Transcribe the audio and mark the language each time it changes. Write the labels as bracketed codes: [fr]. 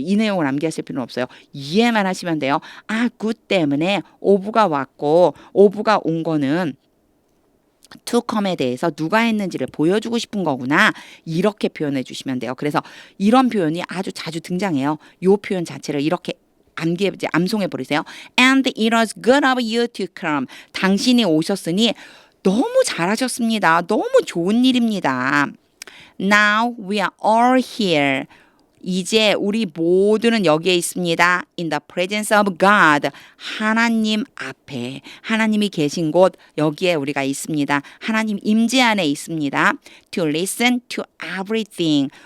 [ko] 이 내용을 암기하실 필요는 없어요. 이해만 하시면 돼요. 아, 굿 때문에 오브가 왔고 오브가 온 거는 to come에 대해서 누가 했는지를 보여주고 싶은 거구나. 이렇게 표현해 주시면 돼요. 그래서 이런 표현이 아주 자주 등장해요. 요 표현 자체를 이렇게 암송해 버리세요. [en] And it was good of you to come. [ko] 당신이 오셨으니 너무 잘하셨습니다. 너무 좋은 일입니다. [en] Now we are all here. [ko] 이제 우리 모두는 여기에 있습니다. [en] In the presence of God. [ko] 하나님 앞에. 하나님이 계신 곳 여기에 우리가 있습니다. 하나님 임재 안에 있습니다. [en] To listen to everything.